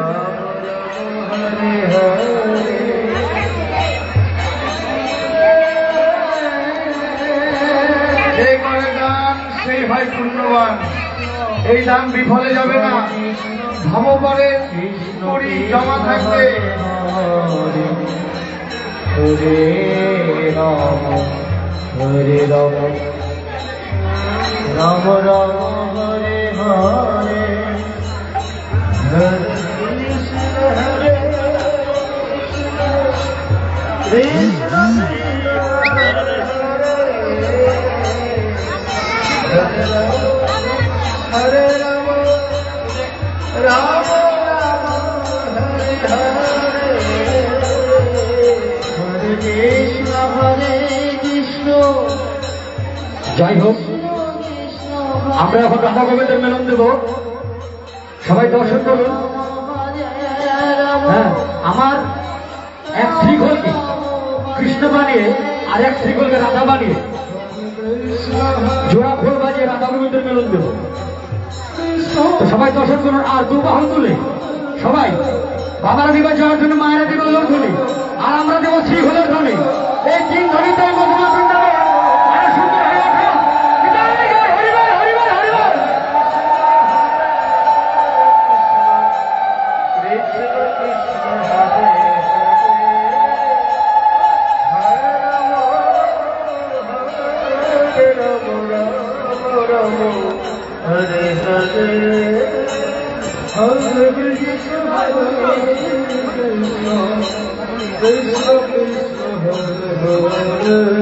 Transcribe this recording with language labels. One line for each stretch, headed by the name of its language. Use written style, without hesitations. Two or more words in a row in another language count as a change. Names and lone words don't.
Sanskrit: हरे हरे
Bangla: যে করে দান সেই হয় পুণ্যবান। এই দান বিফলে যাবে না, ভগবানের করি জমা থাকবে।
Sanskrit: हरे राम हरे राम राम राम हरे हरे हरे कृष्ण हरे कृष्ण हरे राम राम राम हरे हरे हरे कृष्ण हरे कृष्ण
Bangla: যাই হোক, আমরা এখন রাধা গোবিন্দের মেলন দেব। সবাই দর্শন করুন। হ্যাঁ, আমার এক শ্রীখোলকে কৃষ্ণ বানিয়ে আর এক শ্রীখোলকে রাধা বানিয়ে জোড়া খোল বাজিয়ে রাধা গোবিন্দের মেলন দেব। তো সবাই দর্শন করুন আর দু বাহু তুলে সবাই বাবারা দিবা যাওয়ার জন্য মায়েরা দেব লোক ধ্বনি, আর আমরা দেবো শ্রীখোলের ধ্বনি। এই তিন ধ্বনিতে মধুমা বৃন্দাবন আরো সুন্দর হয়ে ওঠে। হরিবল হরিবল হরিবল।
Sanskrit: कृष्ण कृष्ण हरे हरे हरे राम राम राम हरे हरे हरे कृष्ण हरे कृष्ण कृष्ण कृष्ण हरे